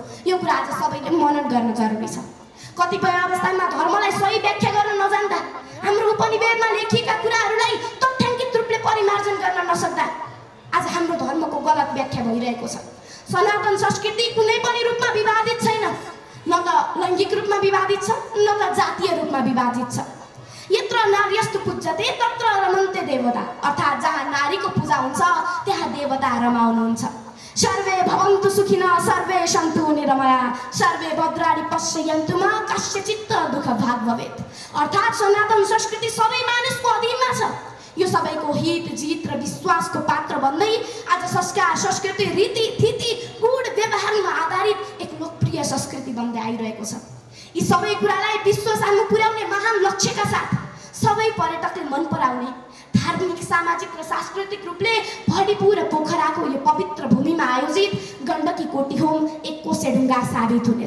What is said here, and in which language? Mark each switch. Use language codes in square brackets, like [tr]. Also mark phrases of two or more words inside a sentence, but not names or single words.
[ne] यो कुरा आज सबैले मनन गर्न जरुरी छ। कतिपय अवस्थामा धर्मलाई सही व्याख्या गर्न नजान्दा हाम्रो उपनिवेदमा लेखिएका कुराहरूलाई तथ्याङ्कित रूपले परिमार्जन गर्न नसक्दा आज हाम्रो धर्मको गलत व्याख्या भइरहेको छ। सनातन संस्कृति कुनै पनि रूपमा विवादित छैन, न त लैङ्गिक रूपमा विवादित छ न त जातीय रूपमा विवादित छ। [sa] यत्र नार्यस्तु पूज्यते तत्र रमन्ते देवता, [ne] अर्थात् जहाँ नारीको पूजा हुन्छ त्यहाँ देवता रमाउनुहुन्छ। [sa] सर्वे भवन्तु सुखिनः सर्वे सन्तु निरामया सर्वे भद्राणि पश्यन्तु मा कस्यचित् दुःख भाग भवेत्। [ne] अर्थात् सनातन संस्कृति सबै मानिसको अधीनमा छ। यो सबैको हित जित र विश्वासको पात्र बन्दै आज संस्कार, संस्कृति, रीति थिति, गुण व्यवहारमा आधारित एक लोकप्रिय संस्कृति बन्दै आइरहेको छ। यी सबै कुरालाई विश्व सामु पुर्याउने महान लक्ष्यका साथ सबै पर्यटकले मन पराउने धार्मिक, सामाजिक र सांस्कृतिक रूपले भडीपुर पोखराको यो पवित्र भूमिमा आयोजित गण्डकी कोटी होम एक कोसेढुङ्गा साबित हुनेछ।